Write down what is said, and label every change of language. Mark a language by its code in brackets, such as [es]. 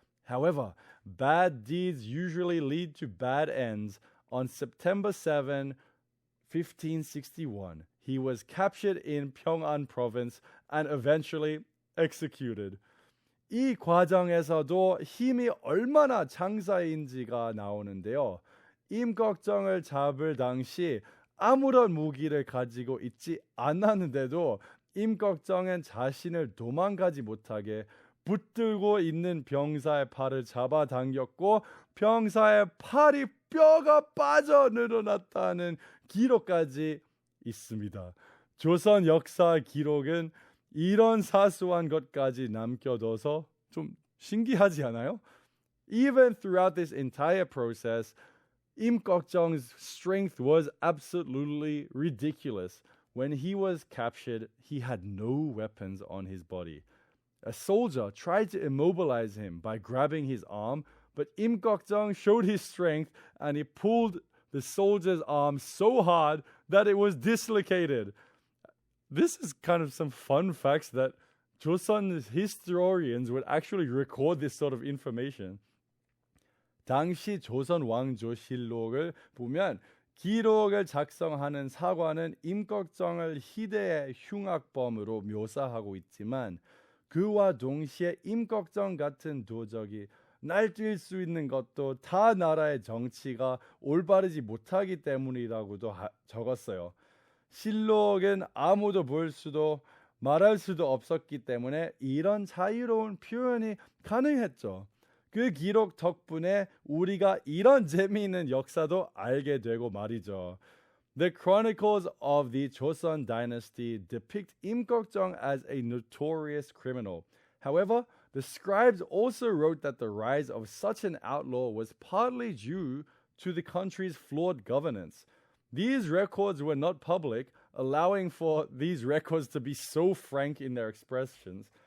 [en] However, bad deeds usually lead to bad ends. On September 7, 1561, he was captured in Pyongan province and eventually executed. [ko] 이 과정에서도 힘이 얼마나 장사인지가 나오는데요. 임꺽정을 잡을 당시 아무런 무기를 가지고 있지 않았는데도 임꺽정은 자신을 도망가지 못하게 붙들고 있는 병사의 팔을 잡아당겼고 병사의 팔이 뼈가 빠져 늘어났다는 기록까지 있습니다. 조선 역사 기록은 이런 사소한 것까지 남겨둬서 좀 신기하지 않아요? [en] Even throughout this entire process, 임꺽정's strength was absolutely ridiculous. When he was captured, he had no weapons on his body. A soldier tried to immobilize him by grabbing his arm, but 임꺽정 showed his strength and he pulled the soldier's arm so hard that it was dislocated. This is kind of some fun facts that Joseon historians would actually record this sort of information. [ko] 당시 조선 왕조실록을 보면 기록을 작성하는 사관은 임꺽정을 희대의 흉악범으로 묘사하고 있지만 그와 동시에 임꺽정 같은 도적이 날뛸 수 있는 것도 타 나라의 정치가 올바르지 못하기 때문이라고도 적었어요. 실록은 아무도 볼 수도 말할 수도 없었기 때문에 이런 자유로운 표현이 가능했죠. 그 기록 덕분에 우리가 이런 재미있는 역사도 알게 되고 말이죠. [en] The chronicles of the Joseon dynasty depict 임꺽정 as a notorious criminal. However, The scribes also wrote that the rise of such an outlaw was partly due to the country's flawed governance. These records were not public, allowing for these records to be so frank in their expressions.